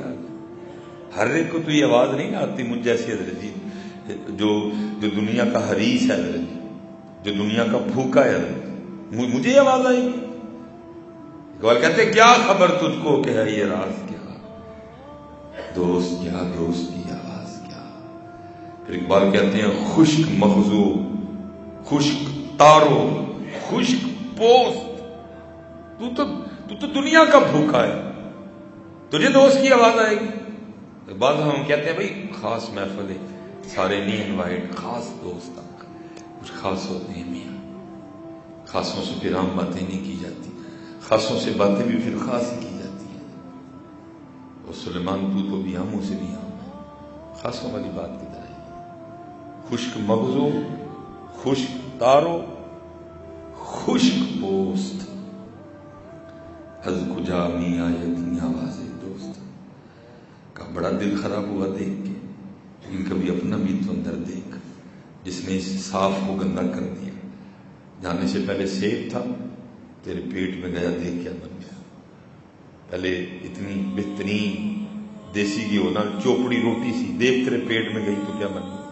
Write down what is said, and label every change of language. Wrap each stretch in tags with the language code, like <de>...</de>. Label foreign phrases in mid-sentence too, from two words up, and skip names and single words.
<ur>ہر ایک کو تو یہ آواز نہیں آتی مجھ جیسی حضرت جی، جو دنیا کا حریص ہے حضرت جی، جو دنیا کا بھوکا ہے حضرت. مجھے یہ آواز آئے گی؟ اقبال کہتے ہیں کیا خبر تجھ کو کہ ہے یہ راز کیا، دوست کیا، دوست کی آواز کیا. پھر اقبال کہتے ہیں</ur> <fa>خشک مغزو، خشک تارو، خشک پوست،</fa> <ur>تو دنیا کا بھوکا ہے، تجھے دوست کی آواز آئے گی؟ بعض ہم کہتے ہیں بھائی خاص محفل ہے، سارے نہیں انوائٹ، خاص دوست تک کچھ خاص ہوتے ہیں میاں. خاصوں سے پھر عام باتیں نہیں کی جاتی، خاصوں سے باتیں بھی پھر خاص ہی کی جاتی ہیں. اور سلیمان تو بھی عاموں سے بھی عام ہے، خاصوں والی بات کدھر ہے؟</ur> <fa>خشک مغزو، خشک تارو، خشک پوست، از کجا می آید این آواز دوست.</fa> <ur>کا بڑا دل خراب ہوا دیکھ کے، لیکن کبھی اپنا بھی تو اندر دیکھ، جس نے اس صاف کو گندا کر دیا. جانے سے پہلے سیب تھا، تیرے پیٹ میں گیا دیکھ کیا بن گیا. پہلے اتنی بہترین دیسی گھی ہونا چوپڑی روٹی سی، دیکھ تیرے پیٹ میں گئی تو کیا بن گیا.</ur>